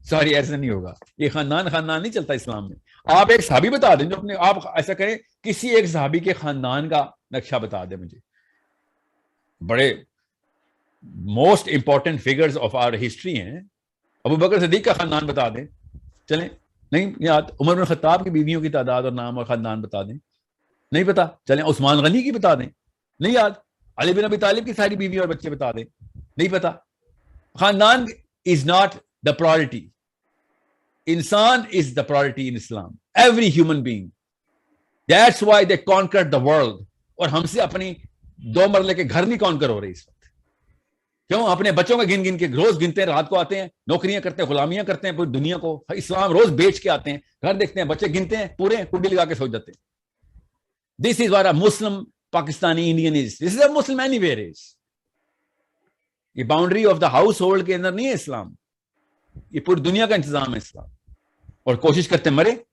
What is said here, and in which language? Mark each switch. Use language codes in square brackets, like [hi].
[ur] ساری ایسا نہیں ہوگا, یہ خاندان نہیں چلتا اسلام میں. آپ ایک صحابی بتا دیں جو اپنے, آپ ایسا کریں کسی ایک صحابی کے خاندان کا نقشہ بتا دیں مجھے, بڑے [en] most important figures of our history [ur] ہیں. ابو بکر صدیق کا خاندان بتا دیں, چلیں نہیں یاد. عمر بن خطاب کی بیویوں کی تعداد اور نام اور خاندان بتا دیں, نہیں پتا, چلیں عثمان غنی کی بتا دیں, نہیں یاد. علی بن ابی طالب کی ساری بیوی اور بچے بتا دیں, نہیں پتا. [en] خاندان is not the priority. Insan is the priority in Islam. Every human being. That's why they conquered the world. [ur] اور ہم سے اپنی 2 مرلے کے گھر نہیں کانکر ہو رہے اس وقت. کیوں؟ اپنے بچوں کا گن کے روز گنتے ہیں, رات کو آتے ہیں, نوکریاں کرتے ہیں, غلامیاں کرتے ہیں پوری دنیا کو. اسلام روز بیچ کے آتے ہیں, گھر دیکھتے ہیں, بچے گنتے ہیں پورے, کنڈی لگا کے سو جاتے ہیں. [en] This is what a Muslim Pakistani Indian is. This is a Muslim anywhere is. [ur] یہ [en] boundary of the household [ur] کے اندر نہیں ہے اسلام, یہ پوری دنیا کا انتظام ہے اسلام. اور کوشش کرتے مرے.